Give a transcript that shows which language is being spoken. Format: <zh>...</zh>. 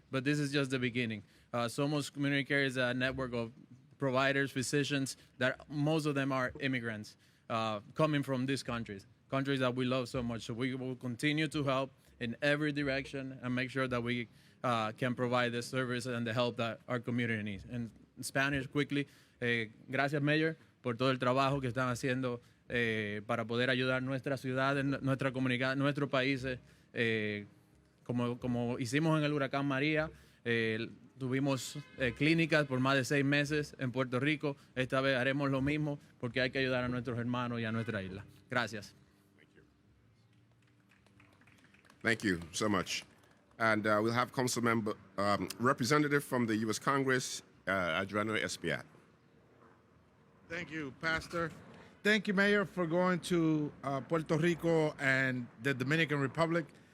<en>But this is just the beginning. Somos Community Care is a network of providers, physicians, that most of them are immigrants coming from these countries that we love so much. So we will continue to help in every direction and make sure that we can provide the service and the help that our community needs. In Spanish, quickly,</en> <es>gracias, Mayor, por todo el trabajo que están haciendo para poder ayudar nuestra ciudad, nuestra comunidad, nuestros países. Como hicimos en el huracán María, tuvimos clínicas por más de 6 meses en Puerto Rico. Esta vez haremos lo mismo porque hay que ayudar a nuestros hermanos y a nuestra isla. Gracias.</es> <en>Thank you so much. And we'll have council member, representative from the U.S. Congress, Adriano Espiat. Thank you, Pastor. Thank you, Mayor, for going to Puerto Rico and the Dominican Republic.</en>